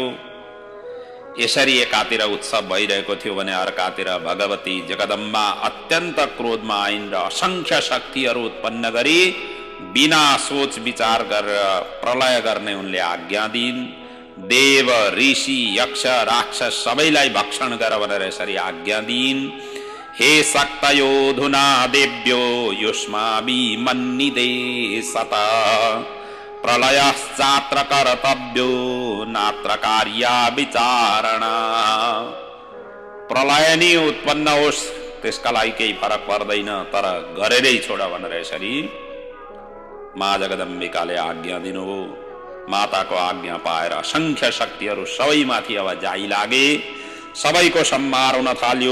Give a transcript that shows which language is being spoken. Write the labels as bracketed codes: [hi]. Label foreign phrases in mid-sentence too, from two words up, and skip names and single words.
[ne] यसरी एकातिर उत्सव भइरहेको थियो भने अर्कातिर भगवती जगदम्बा अत्यन्त क्रोधमा आइन् र असंख्य शक्तिहरू उत्पन्न गरी बिना सोच विचार गरेर प्रलय गर्ने उनले आज्ञा दिइन्। देव, ऋषि, यक्ष, राक्षस सबैलाई भक्षण गर भनेर यसरी आज्ञा दिइन्। [sa] हे शक्तयोधुना देव्यो युष्माभि मन्निदे सता प्रलयश्चात्र कर्तव्यो नात्र कार्या विचारणा। [ne] प्रलय नै उत्पन्न होस् त्यसका लागि केही फरक पर्दैन, तर गरेरै छोड भनेर यसरी मा जगदम्बिकाले आज्ञा दिनुभयो। माताको आज्ञा पाएर असंख्य शक्तिहरू सबैमाथि अब जाइ लागे। सबैको संहार हुन थाल्यो।